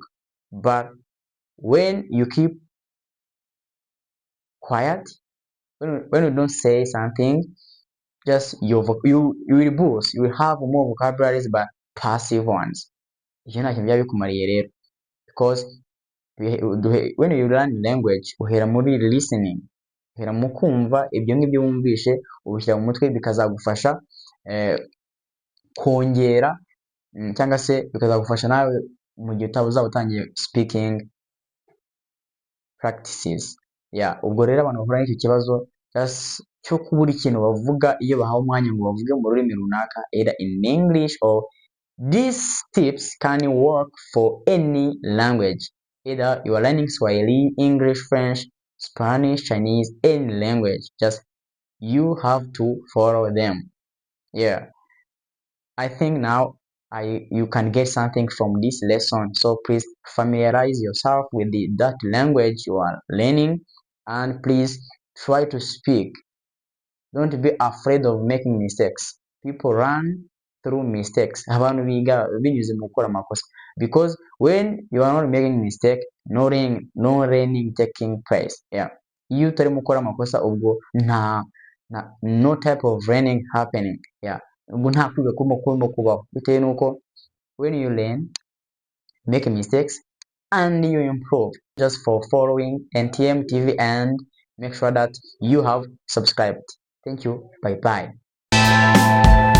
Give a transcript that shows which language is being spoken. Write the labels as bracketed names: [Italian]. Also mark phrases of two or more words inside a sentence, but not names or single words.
[English] But when you keep quiet, when you don't say something, just you will boost, you will have more vocabularies but passive ones. [Kinyarwanda] Iyo nta kintu byaba bikumariye rero, [English] because when you learn language [Kinyarwanda] uhera muri listening, uhera mu kumva ibyo ngibyo wumvishe ubishyira mu mutwe, bikazagufasha kongera cyangwa se bikazagufasha nawe mu gihe uzaba utangiye [English] speaking practices. Yeah, [Kinyarwanda] ubwo rero abantu bahura n'icyo kibazo cyo kubura ikintu bavuga iyo bahawe umwanya ngo bavuge mu rurimi runaka, [English] either in English or these tips can work for any language, either you are learning Swahili, English, French, Spanish, Chinese, any language, just you have to follow them. Yeah, I think now you can get something from this lesson, so please familiarize yourself with that language you are learning, and please try to speak. Don't be afraid of making mistakes. People run through mistakes. [Kinyarwanda] Abantu biga binyuze mu gukora amakosa, [English] because when you are not making mistake, no learning taking place. Yeah, [Kinyarwanda] iyo utari mu gukora amakosa ubwo [English] no type of learning happening. Yeah, [Kinyarwanda] ubwo nta kwiga kurimo kubaho, bitewe nuko [English] when you learn, make mistakes and you improve. Just for following NTM TV, and make sure that you have subscribed. Thank you. Bye bye.